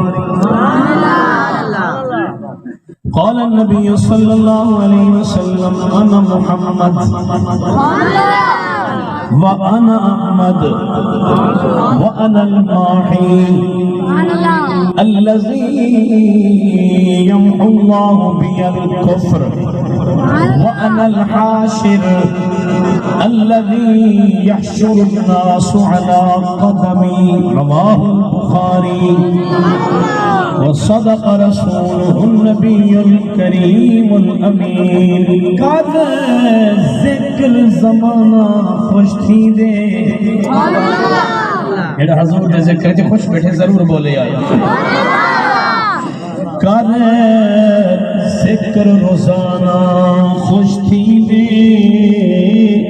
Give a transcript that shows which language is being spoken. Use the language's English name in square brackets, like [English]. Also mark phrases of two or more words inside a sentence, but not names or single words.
[Arabic] قال النبي صلى الله عليه وسلم أنا محمد وأنا أحمد وأنا الماحي الذي يمحو الله بي الكفر وأنا الحاشر الذي يحشر الناس على قدمي. رواه البخاري. وصدق رسوله النبي الكريم الأمين. [Saraiki] کر ذکر زمانہ خوش تھی دے. ایڑا حضور دے ذکر چ خوش بیٹھے ضرور بولے یار. کر ذکر روزانہ خوش تھی دے.